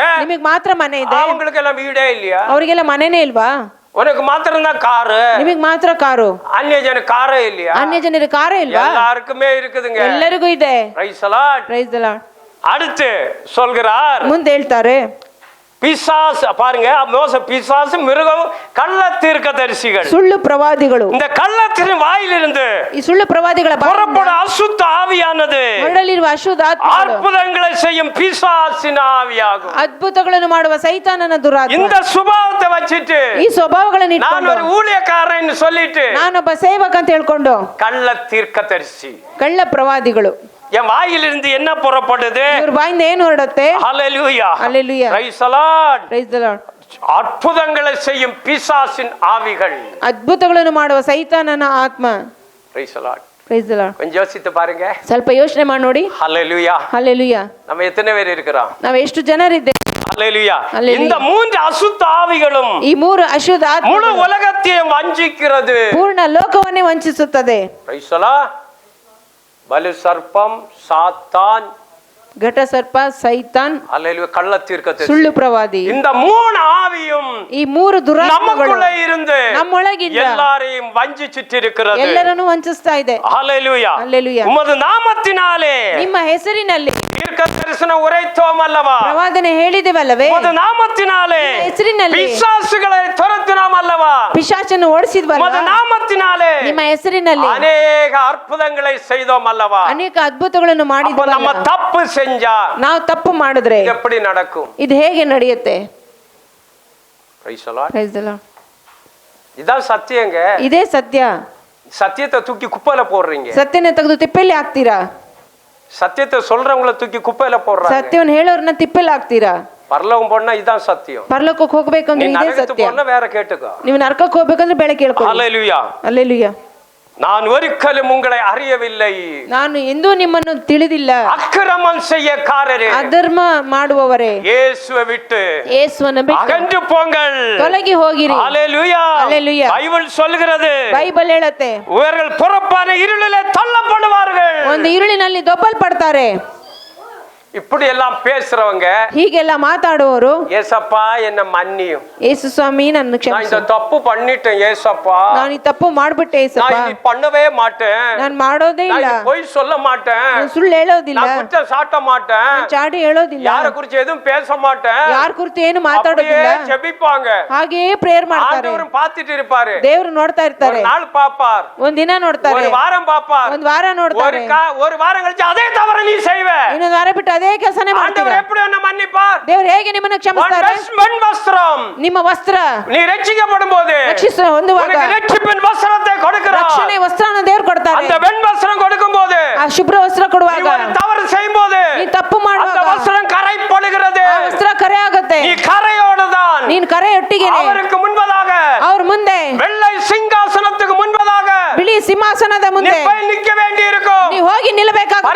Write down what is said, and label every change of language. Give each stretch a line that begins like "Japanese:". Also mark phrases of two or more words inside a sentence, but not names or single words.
Kannada: ನಿಮಗ್ ಮಾತ್ರ ಮನೆ ಇದೆ,
Tamil: அவங்களுக்கு எல்லாம் வீடே இல்லையா?
Kannada: ಅವ್ರಿಗೆಲ್ಲ ಮನೆನೇ ಇಲ್ವಾ?
Tamil: உனக்கு மாத்திரம் தான் காரு,
Kannada: ನಿಮಗ್ ಮಾತ್ರ ಕಾರು,
Tamil: அந்நிய ஜன காரே இல்லையா?
Kannada: ಅನ್ಯ ಜನರ ಕಾರೇ ಇಲ್ವಾ?
Tamil: எல்லாருக்குமே இருக்குதுங்க.
Kannada: ಎಲ್ಲರಿಗೂ ಇದೆ.
English: Praise the Lord. Praise the Lord.
Tamil: அடுத்து சொல்கிறார்,
Kannada: ಮುಂದೆ ಹೇಳ್ತಾರೆ,
Tamil: பிசாசு பாருங்க, பிசாசு மிருகம் கள்ள தீர்க்கதரிசிகள்,
Kannada: ಸುಳ್ಳು ಪ್ರವಾದಿಗಳು.
Tamil: இந்த கள்ளத்தின் வாயிலிருந்து
Kannada: ಈ ಸುಳ್ಳು ಪ್ರವಾದಿಗಳ
Tamil: புறப்பட அசுத்த ஆவியானது
Kannada: ಹೊರಡಲಿರುವ ಅಶುದ್ಧ ಆತ್ಮಗಳು
Tamil: அற்புதங்களை செய்யும் பிசாசின் ஆவியாகும்.
Kannada: ಅದ್ಭುತಗಳನ್ನು ಮಾಡುವ ಸೈತಾನನ ದುರಾತ್ಮ.
Tamil: இந்த சுபாவத்தை வச்சிட்டு
Kannada: ಈ ಸ್ವಭಾವಗಳನ್ನು
Tamil: நான்
Kannada: ಇಟ್ಕೊಂಡು
Tamil: ஒரு ஊழியக்காரன் சொல்லிட்டு
Kannada: ನಾನೊಬ್ಬ ಸೇವಕ ಅಂತ ಹೇಳ್ಕೊಂಡು
Tamil: கள்ள தீர்க்கதரிசி,
Kannada: ಕಳ್ಳ ಪ್ರವಾದಿಗಳು,
Tamil: என் வாயிலிருந்து என்ன புறப்படுது?
Kannada: ಇವ್ರ ಬಾಯಿಂದ ಏನು ಹೊರಡುತ್ತೆ?
Tamil: ஹல்லேலூயா,
Kannada: Hallelujah.
English: Praise the Lord. Praise the Lord.
Tamil: அற்புதங்களை செய்யும் பிசாசின் ஆவிகள்,
Kannada: ಅದ್ಭುತಗಳನ್ನು ಮಾಡುವ ಸೈತಾನನ ಆತ್ಮ.
English: Praise the Lord. Praise the Lord.
Tamil: கொஞ்சம் யோசித்து பாருங்க.
Kannada: ಸ್ವಲ್ಪ ಯೋಚನೆ ಮಾಡಿ ನೋಡಿ.
Tamil: ஹல்லேலூயா.
Kannada: ಹಲ್ಲೆಲೂಯಾ.
Tamil: நம்ம எத்தனை பேர் இருக்கிறோம்?
Kannada: ನಾವು ಎಷ್ಟು ಜನರಿದ್ದೇವೆ?
Tamil: ஹல்லேலூயா.
Kannada: Hallelujah.
Tamil: இந்த மூன்று அசுத்த ஆவிகளும்
Kannada: ಈ ಮೂರು ಅಶುದ್ಧ ಆತ್ಮ
Tamil: முழு உலகத்தையும் வஞ்சிக்கிறது.
Kannada: ಪೂರ್ಣ ಲೋಕವನ್ನೇ ವಂಚಿಸುತ್ತದೆ.
English: Praise the Lord.
Tamil: பலு சர்ப்பம், சாத்தான்,
Kannada: ಘಟ ಸರ್ಪ, ಸೈತಾನ್,
Tamil: ஹல்லேலூயா, கள்ள தீர்க்கதரிசி,
Kannada: ಸುಳ್ಳು ಪ್ರವಾದಿ.
Tamil: இந்த மூணு ஆவியும்
Kannada: ಈ ಮೂರು ದುರಾತ್ಮಗಳು
Tamil: நமக்குள்ளே இருந்து
Kannada: ನಮ್ಮೊಳಗಿಂದ
Tamil: எல்லாரையும் வஞ்சிச்சிட்டு இருக்கிறது.
Kannada: ಎಲ್ಲರನ್ನು ವಂಚಿಸ್ತಾ ಇದೆ.
Tamil: ஹல்லேலூயா.
Kannada: Hallelujah.
Tamil: உமது நாமத்தினாலே
Kannada: ನಿಮ್ಮ ಹೆಸರಿನಲ್ಲಿ
Tamil: தீர்க்க தரிசனம் உரைத்தோம் அல்லவா?
Kannada: ಪ್ರವಾದನೆ ಹೇಳಿದೆವಲ್ಲವೇ?
Tamil: உமது நாமத்தினாலே
Kannada: ನಿಮ್ಮ ಹೆಸರಿನಲ್ಲಿ
Tamil: பிசாசுகளை துரத்தினோம் அல்லவா?
Kannada: ಪಿಶಾಚನ್ನು ಓಡಿಸಿದ್ವಲ್ಲ?
Tamil: உமது நாமத்தினாலே
Kannada: ನಿಮ್ಮ ಹೆಸರಿನಲ್ಲಿ
Tamil: அநேக அற்புதங்களை செய்தோம் அல்லவா?
Kannada: ಅನೇಕ ಅದ್ಭುತಗಳನ್ನು
Tamil: அப்ப
Kannada: ಮಾಡಿದ್ವಲ್ಲ?
Tamil: நம்ம தப்பு செஞ்சா
Kannada: ನಾವು ತಪ್ಪು ಮಾಡಿದ್ರೆ
Tamil: எப்படி நடக்கும்?
Kannada: ಇದು ಹೇಗೆ ನಡೆಯುತ್ತೆ?
English: Praise the Lord. Praise the Lord.
Tamil: இதான் சத்தியங்க.
Kannada: ಇದೇ ಸತ್ಯ.
Tamil: சத்தியத்தை தூக்கி குப்பையில போடுறீங்க.
Kannada: ಸತ್ಯನ ತೆಗೆದು ತಿಪ್ಪೆಲ್ಲಿ ಹಾಕ್ತೀರಾ?
Tamil: சத்தியத்தை சொல்றவங்கள தூக்கி குப்பையில போடுறாங்க.
Kannada: ಸತ್ಯವನ್ನು ಹೇಳೋರ್ನ ತಿಪ್ಪೆಲ್ಲಿ ಹಾಕ್ತೀರಾ?
Tamil: பரலோகம் போனா இதான் சத்தியம்.
Kannada: ಪರಲೋಕಕ್ಕೆ ಹೋಗ್ಬೇಕಂದ್ರೆ
Tamil: நீ
Kannada: ಇದೇ
Tamil: நரகத்துக்கு
Kannada: ಸತ್ಯ.
Tamil: போனா வேற கேட்டுக்கோ.
Kannada: ನೀವು ನರಕಕ್ಕೆ ಹೋಗ್ಬೇಕಂದ್ರೆ ಬೆಳೆ ಕೇಳ್ಕೊಳ್ಳಿ.
Tamil: ஹல்லேலூயா.
Kannada: ಹಲ್ಲೆಲೂಯಾ.
Tamil: நான் ஒருக்கலும் உங்களை அறியவில்லை.
Kannada: ನಾನು ಎಂದೂ ನಿಮ್ಮನ್ನು ತಿಳಿದಿಲ್ಲ.
Tamil: அக்கிரமம் செய்யக்காரரே,
Kannada: ಅಧರ್ಮ ಮಾಡುವವರೇ,
Tamil: இயேசுவை விட்டு
Kannada: ಯೇಸುವನ್ನು ಬಿಟ್ಟು
Tamil: அகன்று போங்கள்.
Kannada: ತೊಲಗಿ ಹೋಗಿರಿ.
Tamil: ஹல்லேலூயா.
Kannada: Hallelujah.
Tamil: பைபிள் சொல்கிறது,
Kannada: ಬೈಬಲ್ ಹೇಳುತ್ತೆ,
Tamil: இவர்கள் புறப்பான இருளிலே தள்ளப்படுவார்கள்.
Kannada: ಒಂದು இருಳಿನಲ್ಲಿ ದೊಬ್ಬಲ್ಪಡ್ತಾರೆ.
Tamil: இப்படி எல்லாம் பேசுறவங்க,
Kannada: ಹೀಗೆಲ್ಲ ಮಾತಾಡುವವರು,
Tamil: ஏசப்பா என்ன மன்னியும்,
Kannada: ಯೇಸು ಸ್ವಾಮಿ ನನ್ನ
Tamil: நான்
Kannada: ಕ್ಷಮಿಸು,
Tamil: இந்த தப்பு பண்ணிட்டேன் ஏசப்பா,
Kannada: ನಾನು ಈ ತಪ್ಪು ಮಾಡ್ಬಿಟ್ಟೆ
Tamil: நான்
Kannada: ಏಸಪ್ಪ,
Tamil: இது பண்ணவே மாட்டேன்,
Kannada: ನಾನು ಮಾಡೋದೇ
Tamil: நான்
Kannada: ಇಲ್ಲ,
Tamil: இது பொய் சொல்ல மாட்டேன்,
Kannada: ನಾನು ಸುಳ್ಳು ಹೇಳೋದಿಲ್ಲ,
Tamil: நான் குற்றம் சாட்ட மாட்டேன்,
Kannada: ನಾನು ಚಾಡಿ ಹೇಳೋದಿಲ್ಲ,
Tamil: யார குறிச்சு எதுவும் பேச மாட்டேன்,
Kannada: ಯಾರ ಕುರಿತು ಏನು
Tamil: அப்படியே
Kannada: ಮಾತಾಡೋದಿಲ್ಲ,
Tamil: ஜெபிப்பாங்க.
Kannada: ಹಾಗೆಯೇ ಪ್ರೇಯರ್ ಮಾಡ್ತಾರೆ.
Tamil: ஆண்டவரும் பார்த்துட்டு இருப்பாரு.
Kannada: ದೇವರು ನೋಡ್ತಾ
Tamil: ஒரு
Kannada: ಇರ್ತಾರೆ,
Tamil: நாள் பாப்பார்,
Kannada: ಒಂದಿನ ನೋಡ್ತಾರೆ,
Tamil: ஒரு வாரம் பாப்பார்,
Kannada: ಒಂದ್ ವಾರ ನೋಡ್ತಾರೆ,
Tamil: ஒரு வாரம் கழிச்சு அதே தவற நீ செய்வ.
Kannada: ಇನ್ನೊಂದು ವಾರ ಬಿಟ್ಟು ಅದೇ ಕೆಲಸನೇ ಮಾಡ್ತಾರೆ.
Tamil: ஆண்டவர் எப்படி என்ன மன்னிப்பார்?
Kannada: ದೇವರು ಹೇಗೆ ನಿಮ್ಮನ್ನು ಕ್ಷಮಿಸ್ತಾರೆ?
Tamil: வெண் வஸ்திரம்,
Kannada: ನಿಮ್ಮ ವಸ್ತ್ರ
Tamil: நீ ரட்சிக்கப்படும் போது
Kannada: ಹೊಂದುವಾಗ
Tamil: உனக்கு ரட்சிப்பின் வஸ்திரத்தை கொடுக்கிறார்.
Kannada: ರಕ್ಷಣೆ ವಸ್ತ್ರನ ದೇವರು ಕೊಡ್ತಾರೆ.
Tamil: அந்த வெண் வஸ்திரம் கொடுக்கும் போது,
Kannada: ಆ ಶುಭ್ರ ವಸ್ತ್ರ
Tamil: நீ
Kannada: ಕೊಡುವಾಗ,
Tamil: ஒரு தவறு செய்யும் போது
Kannada: ನೀ ತಪ್ಪು
Tamil: அந்த
Kannada: ಮಾಡುವಾಗ
Tamil: வஸ்திரம் கரைப்படுகிறது.
Kannada: ಆ ವಸ್ತ್ರ ಕರೆ ಆಗುತ್ತೆ.
Tamil: நீ கரையோடுதான்
Kannada: ನೀನ್ ಕರೆ ಒಟ್ಟಿಗೆನೆ
Tamil: அவருக்கு முன்பதாக,
Kannada: ಅವ್ರ ಮುಂದೆ,
Tamil: வெள்ளை சிங்காசனத்துக்கு முன்பதாக
Kannada: ಬಿಳಿ ಸಿಂಹಾಸನದ
Tamil: நீ
Kannada: ಮುಂದೆ
Tamil: போய் நிக்க வேண்டி இருக்கும்.
Kannada: ನೀವು ಹೋಗಿ ನಿಲ್ಲಬೇಕಾಗುತ್ತೆ.